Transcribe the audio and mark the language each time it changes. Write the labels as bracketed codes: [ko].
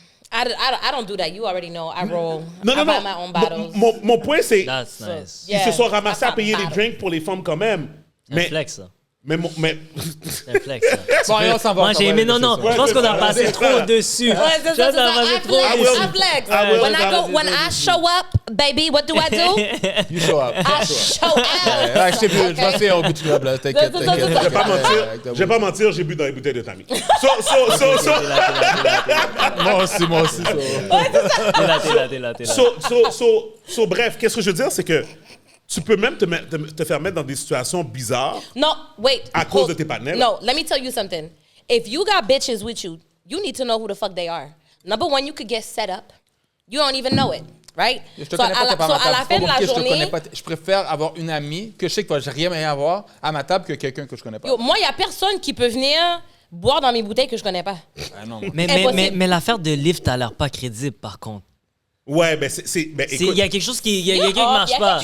[en] I don't do that. You already know. I roll. [fr] Non. [en] Buy my own bottles. [fr] Mon point, c'est... [en] That's nice. [fr] Ils se sont ramassés à payer des drinks pour les femmes quand même. C'est un flex, ça. Mais C'est un flex, ça. Bon, on s'en va. Moi, j'ai aimé... Non, je pense qu'on a passé trop dessus. Ouais, c'est ça. [en] I flex. When I show up, baby, what do I do? You show up. I show up. [fr] Je sais plus, je vais essayer au bout du club, là. T'inquiète. Je vais pas mentir, j'ai bu dans les bouteilles de Tammy. Moi aussi. T'es là. Bref, qu'est-ce que je veux dire, c'est que tu peux même te faire mettre dans des situations bizarres. [en] No, wait. [fr] À cause de tes partenaires. [en] No, let me tell you something. If you got bitches with you, you need to know who the fuck they are. Number one, you could get set up. You don't even know it, right? [fr] Je te connais pas, à la fin de la journée... Je préfère avoir une amie que je sais que je n'ai rien à voir à ma table que quelqu'un que je connais pas. Yo, moi, il n'y a personne qui peut venir boire dans mes bouteilles que je connais pas. Ah non. Mais l'affaire de lift a l'air pas crédible, par contre. Ouais, il y a quelque chose qui marche pas.